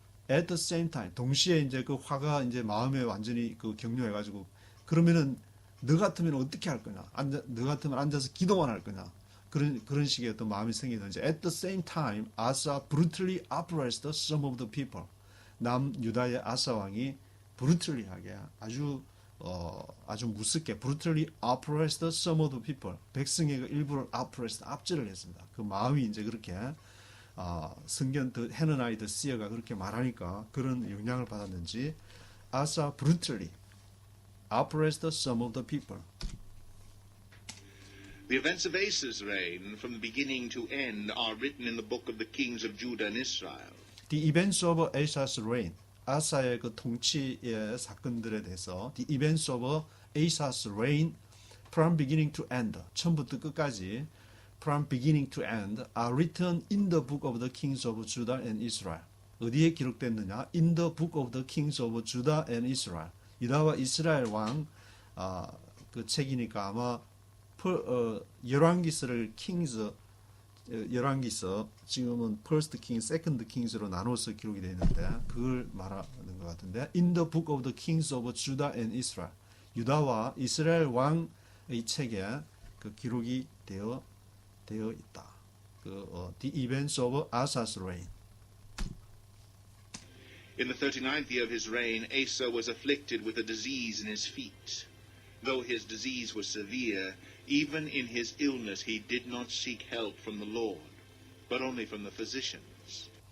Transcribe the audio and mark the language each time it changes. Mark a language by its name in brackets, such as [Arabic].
[English] At the same time, [Korean] 동시에 이제 그 화가 이제 마음에 완전히 격려해가지고, 그러면은 너 같으면 어떻게 할 거냐? 너 같으면 앉아서 기도만 할 거냐? 그런 식의 어떤 마음이 생기든지. [English] At the same time, Asa brutally oppressed some of the people. [Korean] 남유다의 아사 왕이 brutally하게 아주 무섭게 [English] brutally oppressed some of the people. [Korean] 백성의 그 일부를 oppressed, 압제를 했습니다. 그 마음이 이제 그렇게 성경 헤느나이 더 시어가 그렇게 말하니까 그런 영향을 받았는지 [English] Asa brutally oppressed some of the people. The events of Asa's reign from the beginning to end are written in the book of the kings of Judah and Israel. The events of Asa's reign, [Korean] 아사의 그 통치의 사건들에 대해서 [English] the events of Asa's reign from beginning to end, [Korean] 처음부터 끝까지 [English] from beginning to end are written in the book of the kings of Judah and Israel. [Korean] 어디에 기록됐느냐? [English] In the book of the kings of Judah and Israel. [Korean] 유다와 이스라엘 왕 그 책이니까 아마 열왕기서를 킹스 열왕기서 지금은 First King, Second Kings로 나눠서 기록이 되어 있는데 그걸 말하는 것 같은데 [English] In the book of the kings of Judah and Israel, [Korean] 유다와 이스라엘 왕의 책에 그 기록이 되어 있다. [English] the events of Asa's reign. In the 39th year of his reign, Asa was afflicted with a disease in his feet. Though his disease was severe, even in his illness he did not seek help from the Lord, but only from the physicians.